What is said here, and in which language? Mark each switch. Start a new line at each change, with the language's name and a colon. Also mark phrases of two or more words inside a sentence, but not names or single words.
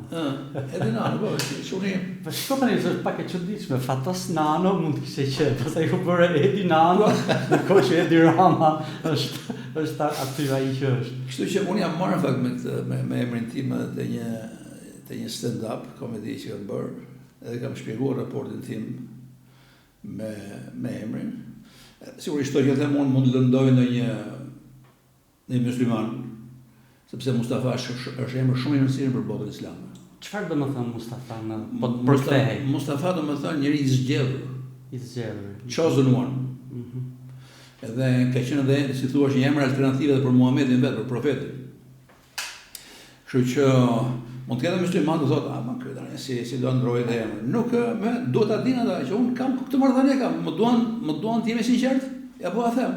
Albanian: Edi Nano, po, çuni. Po shiko tani është pak e çuditshme, Fatos Nano mund të kishte qenë, pastaj u bëre Edi Nano, ndërkohë që Edi Rama është aty ai që është. Kështu që unë jam marrë fakt me emrin tim te një stand-up komedi që kam bërë. Edhe kam shpjeguar raportin tim me emrin. Sigurisht që them unë mund lëndoj në një musliman, sepse Mustafa është emër shumë i rëndësishëm për botën islame. Çfarë do të thonë Mustafa po për kthehej? Mustafa do të thonë njëri i zgjedhur. I zgjedhur.
English: Chosen one.
Albanian: Edhe ka qenë edhe, si thua, një emër alternative për Muhamedit vetë, për profetin. Kështu që mund të ketë musliman të thotë, ma ky tani si do ndrojë dhe emër. Nuk do ta dinë ata që unë kam këtë marrëdhënie kam, më duan të jemi sinqert, ja po a them.